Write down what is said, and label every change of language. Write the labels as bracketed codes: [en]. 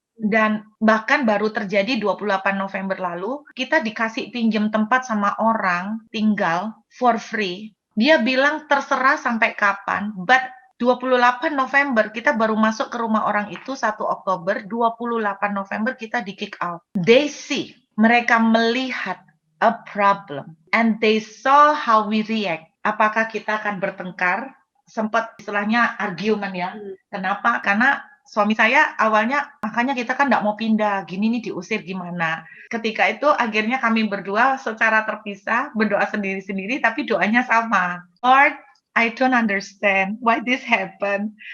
[id] Dan bahkan baru terjadi 28 November lalu, kita dikasih pinjam tempat sama orang tinggal [en] for free. [id] Dia bilang terserah sampai kapan, but 28 November kita baru masuk ke rumah orang itu 1 Oktober, 28 November kita di [en] kick out. They see, [id] mereka melihat [en] a problem and they saw how we react. [id] Apakah kita akan bertengkar? Sempat istilahnya argument ya. Kenapa? Karena suami saya awalnya, makanya kita kan nggak mau pindah, gini nih diusir gimana. Ketika itu akhirnya kami berdua secara terpisah, berdoa sendiri-sendiri tapi doanya sama. [en] Lord, I don't understand why this happen.